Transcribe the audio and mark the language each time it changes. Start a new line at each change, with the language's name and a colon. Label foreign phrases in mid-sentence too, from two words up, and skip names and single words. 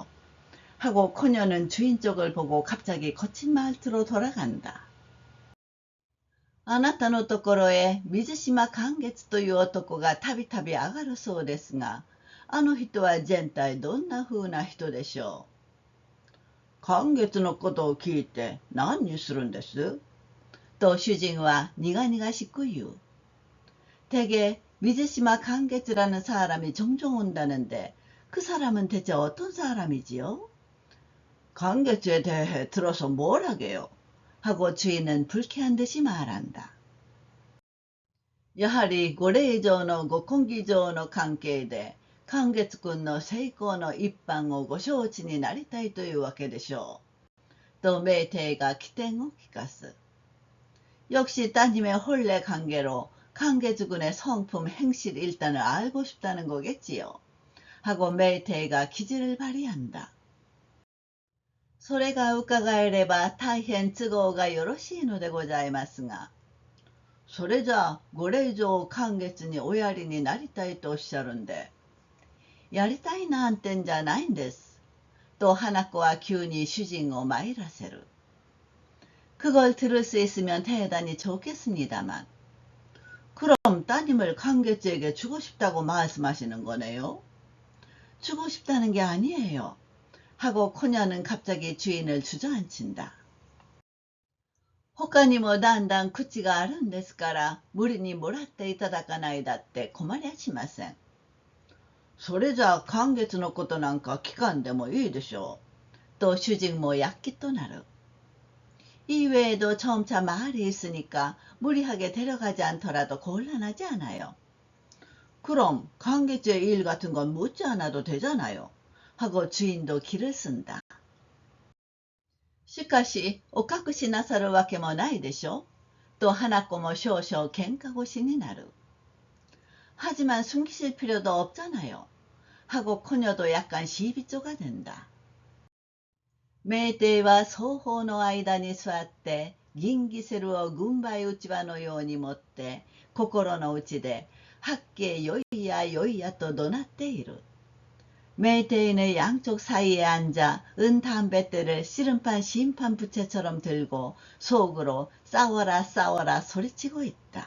Korean: 하고 그녀는 주인 쪽을 보고 갑자기 거친 말투로 돌아간다.
Japanese: あなたのところへ水島寛月という男がたびたび上がるそうですが、あの人は全体どんな風な人でしょう。寛月のことを聞いて何にするんですと主人は苦々しく言う。
Korean: 대개 미즈시마 강게츠라는 사람이 종종 온다는데 그 사람은 대체 어떤 사람이지요? 강게츠에 대해 들어서 뭘 하게요? 하고 주인은 불쾌한 듯이 말한다.
Japanese: やはりご令嬢のご婚儀上の関係で寛月君の成功の一般をご承知になりたいというわけでしょう。とメイテイが機転を利かす。
Korean: 역시 따님의 혼례 관계로 강계주군의 성품 행실 일단을 알고 싶다는 거겠지요. 하고 메이테이가 기지를 발휘한다.
Japanese: それが伺えれば大変都合がよろしいのでございますが。それじゃご令嬢寛月におやりになりたいとおっしゃるんで。やりたいなんてんじゃないんです。と花子は急に主人を参らせる。
Korean: 그걸 들을 수 있으면 대단히 좋겠습니다만. 그럼 따님을 강계주에게 주고 싶다고 말씀하시는 거네요? 주고 싶다는 게 아니에요. 하고 코녀는 갑자기 주인을 주저앉힌다.
Japanese: 他にもだんだん口があるんですから無理にもらっていただかないだって困りゃしません。それじゃあ寛月のことなんか聞かんでもいいでしょう。と主人も躍起となる。
Korean: 이외에도 점차 말이 있으니까 무리하게 데려가지 않더라도 곤란하지 않아요. 그럼 관계주의 일 같은 건 묻지 않아도 되잖아요. 하고 주인도 기를 쓴다.
Japanese: しかしお隠しなさるわけもないでしょと花子も少々喧嘩腰になる。
Korean: 하지만 숨기실 필요도 없잖아요. 하고 그녀도 약간 시비조가 된다.
Japanese: メイテイは双方の間に座って銀ギセルを軍配うちわのように持って心の内で八景よいやよいやと怒鳴っている。
Korean: 메이테이는 양쪽 사이에 앉아 은담뱃대를 씨름판 심판부채처럼 들고 속으로 싸워라 싸워라 소리치고 있다.